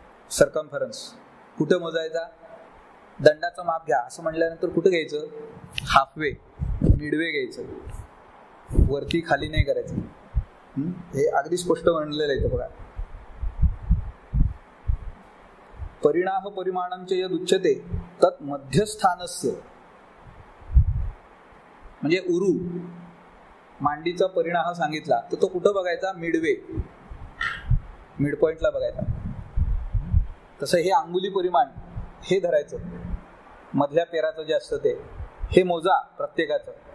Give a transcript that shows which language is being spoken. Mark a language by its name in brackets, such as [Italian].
[Marathi] Circumference कुठे मोजायचा? दंडाचं माप घ्या असं म्हटल्यानंतर कुठे घ्यायचं? हाफवे, मिडवे घ्यायचं, वरती खाली नाही करायचं. हे अगदी स्पष्ट म्हणलेलं आहे बघा. [Sanskrit] परिणाम परिमाणांचे यद उच्यते तत् मध्यस्थानस्य. [Marathi] म्हणजे उरू मांडीचा परिणाम सांगितला तर तो कुठं बघायचा? मिडवे, मिड पॉइंटला बघायचा. तसं हे अंगुली परिमाण हे धरायचं, मधल्या पेराचं जे असतं ते हे मोजा प्रत्येकाचं.